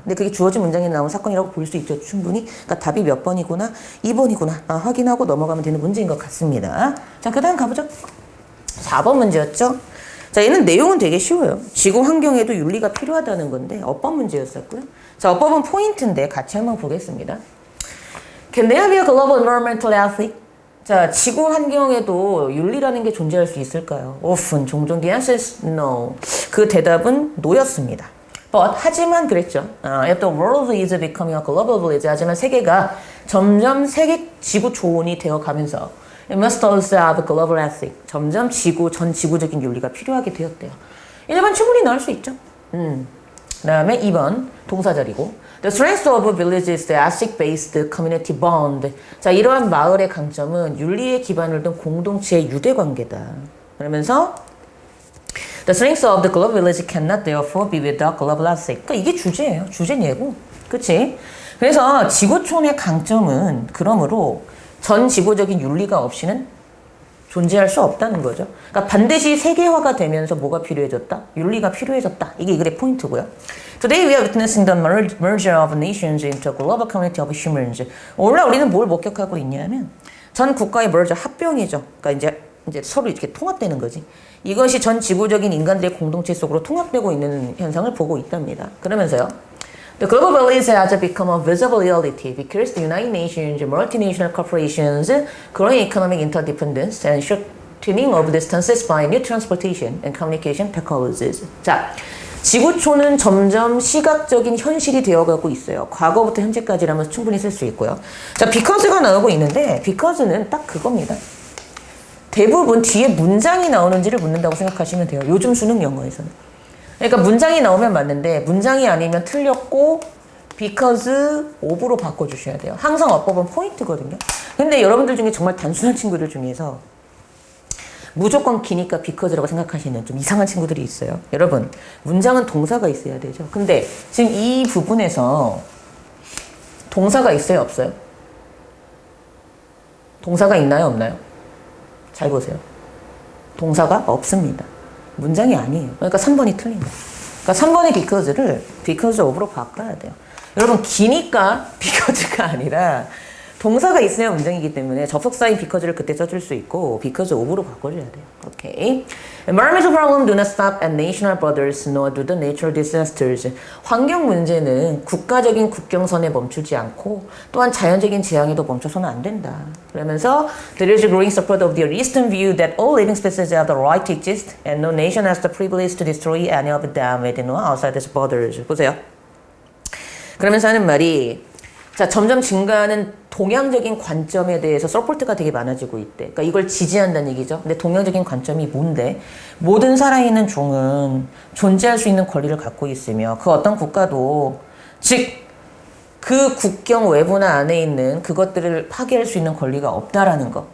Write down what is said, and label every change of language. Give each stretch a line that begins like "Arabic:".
Korean: 근데 그게 주어진 문장에 나온 사건이라고 볼 수 있죠. 충분히. 그러니까 답이 몇 번이구나? 2번이구나. 확인하고 넘어가면 되는 문제인 것 같습니다. 자, 그 다음 가보죠. 4번 문제였죠. 자, 얘는 내용은 되게 쉬워요. 지구 환경에도 윤리가 필요하다는 건데 어법 문제였었고요. 자, 어법은 포인트인데 같이 한번 보겠습니다.
English: Can there be a global environmental ethic?
Korean: 자, 지구 환경에도 윤리라는 게 존재할 수 있을까요?
English: Often,
Korean: 종종
English: the answer is no.
Korean: 그 대답은 no였습니다. But, 하지만 그랬죠.
English: If the world is becoming a global village,
Korean: 하지만 세계가 점점 세계 지구 초원이 되어가면서
English: it must also have a global ethic.
Korean: 점점 전 지구적인 윤리가 필요하게 되었대요. 1번 충분히 나올 수 있죠. 그 다음에 2번 동사절이고
English: The strength of a village is the ethic-based community bond.
Korean: 자, 이러한 마을의 강점은 윤리에 기반을 둔 공동체의 유대관계다. 그러면서
English: The strength of the global village cannot therefore be without global ethic.
Korean: 그러니까 이게 주제예요. 주제는 얘고. 그치? 그래서 지구촌의 강점은 그러므로 전 지구적인 윤리가 없이는 존재할 수 없다는 거죠. 그러니까 반드시 세계화가 되면서 뭐가 필요해졌다? 윤리가 필요해졌다. 이게 이 글의 포인트고요.
English: Today we are witnessing the merger of nations into a global community of humans.
Korean: 오늘날 우리는 뭘 목격하고 있냐면 전 국가의 merger 합병이죠. 그러니까 이제 서로 이렇게 통합되는 거지. 이것이 전 지구적인 인간들의 공동체 속으로 통합되고 있는 현상을 보고 있답니다. 그러면서요.
English: The global village has become a visible reality because the United Nations, multinational corporations, growing economic interdependence, and shortening of distances by new transportation and communication technologies.
Korean: 자, 지구촌은 점점 시각적인 현실이 되어가고 있어요. 과거부터 현재까지라면 충분히 쓸 수 있고요. 자, because가 나오고 있는데 because는 딱 그겁니다. 대부분 뒤에 문장이 나오는지를 묻는다고 생각하시면 돼요. 요즘 수능 영어에서는. 그러니까 문장이 나오면 맞는데 문장이 아니면 틀렸고 because of로 바꿔주셔야 돼요. 항상 어법은 포인트거든요. 근데 여러분들 중에 정말 단순한 친구들 중에서 무조건 기니까 because라고 생각하시는 좀 이상한 친구들이 있어요. 여러분, 문장은 동사가 있어야 되죠. 근데 지금 이 부분에서 동사가 있어요, 없어요? 동사가 있나요, 없나요? 잘 보세요. 동사가 없습니다. 문장이 아니에요. 그러니까 3번이 틀린다. 그러니까 3번의 because를 because of로 바꿔야 돼요. 여러분, 기니까 because가 아니라 동사가 있어야 문장이기 때문에 접속사인 because를 그때 써줄 수 있고 because of로 바꿔줘야 돼요. 오케이.
English: Environmental problems do not stop at national borders nor do the natural disasters.
Korean: 환경 문제는 국가적인 국경선에 멈추지 않고 또한 자연적인 재앙에도 멈춰서는 안 된다. 그러면서
English: there is a growing support of the Eastern view that all living species have the right to exist and no nation has the privilege to destroy any of them within or outside its borders.
Korean: 보세요. 그러면서 하는 말이 자, 점점 증가하는 동양적인 관점에 대해서 서포트가 되게 많아지고 있대. 그러니까 이걸 지지한다는 얘기죠. 근데 동양적인 관점이 뭔데? 모든 살아있는 종은 존재할 수 있는 권리를 갖고 있으며 그 어떤 국가도 즉 그 국경 외부나 안에 있는 그것들을 파괴할 수 있는 권리가 없다라는 거.